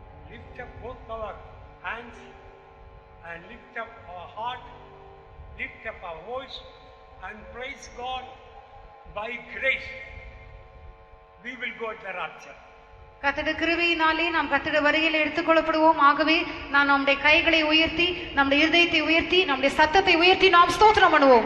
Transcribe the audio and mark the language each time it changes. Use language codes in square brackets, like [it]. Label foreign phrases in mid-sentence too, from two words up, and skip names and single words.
[en] lift up both our hands and lift up our heart, lift up our voice and praise God. By grace we will go to the rapture. [ta] கர்த்தருடைய கிருபையினாலே நாம் கர்த்தருடைய வருகையில் எடுத்துக்கொள்ளப்படுவோம். ஆகவே நாம் நம்முடைய கைகளை உயர்த்தி, நம்முடைய இருதயத்தை உயர்த்தி, நம்முடைய சத்தத்தை உயர்த்தி நாம் స్తోత్రం பண்ணுவோம்.